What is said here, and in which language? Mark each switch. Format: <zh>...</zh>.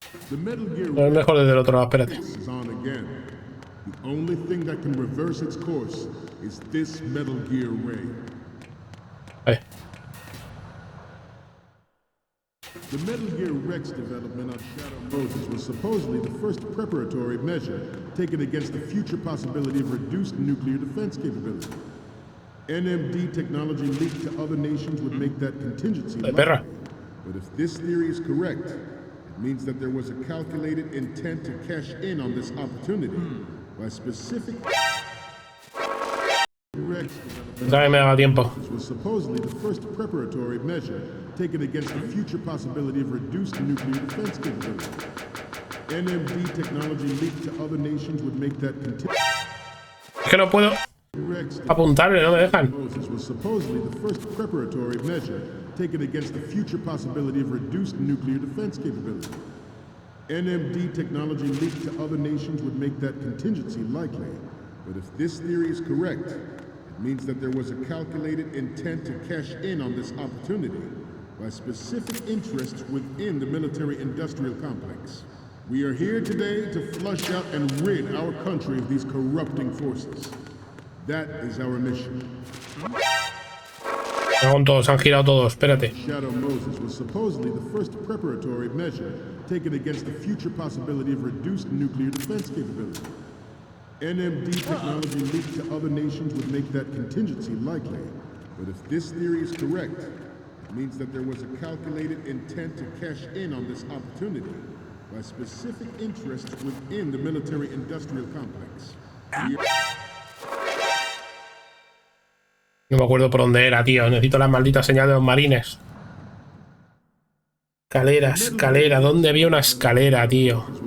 <es>No es mejor desde el otro lado, espérate.</es> <en>The only thing that can reverse its course is this Metal Gear ray.</en> <es>Ahí.</es> <en>The Metal Gear Rex development on Shadow Moses was supposedly the first preparatory measure taken against the future possibility of reduced nuclear defense capability. NMD technology leaked to other nations would make that contingency likely. But if this theory is correct, it means that there was a calculated intent to cash in on this opportunity by specific</en> <es>Dame, me haga tiempo.</es> <en>was supposedly the first preparatory measure taken against the future possibility of reduced nuclear defense capability. NMD technology leaked to other nations would make that continue.</en> <es>Es que no puedo apuntarle, no me dejan.</es> <en>Was supposedly the first preparatory measure taken against the future possibility of reduced nuclear defense capability. NMD technology leaked to other nations would make that contingency likely. But if this theory is correct, it means that there was a calculated intent to cash in on this opportunity by specific interests within the military-industrial complex. We are here today to flush out and rid our country of these corrupting forces. That is our mission.</en> <es>Con todos, han girado todos, espérate.</es> <en>Shadow Moses was supposedly the first preparatory measure taken against the future possibility of reduced nuclear defense capability. NMD technology leaked to other nations would make that contingency likely. But if this theory is correct, it means that there was a calculated intent to cash in on this opportunity by specific interests within the military-industrial complex.</en> <es>No me acuerdo por dónde era, tío. Necesito la maldita señal de los marines. Escalera, escalera. ¿Dónde había una escalera, tío?</es>